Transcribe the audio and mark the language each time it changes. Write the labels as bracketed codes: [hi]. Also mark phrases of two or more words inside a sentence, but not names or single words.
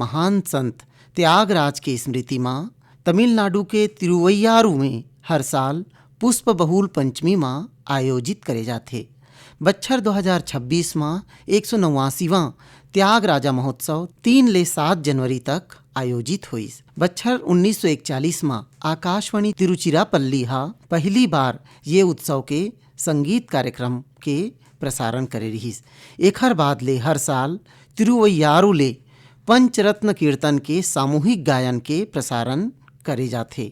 [hne] महान संत त्यागराज की स्मृति में तमिलनाडु के तिरुवैयारू में हर साल पुष्प बहुल पंचमी में आयोजित करे जाते। बच्छर 2026 में 189वां त्यागराजा महोत्सव 3 ले 7 जनवरी तक आयोजित हुई। बच्छर 1941 में आकाशवाणी तिरुचिरापल्ली हा पहली बार ये उत्सव के संगीत कार्यक्रम के प्रसारण करे रहीस। एखर बाद ले हर साल तिरुवैयारू ले पंचरत्न कीर्तन के सामूहिक गायन के प्रसारण करे जाते।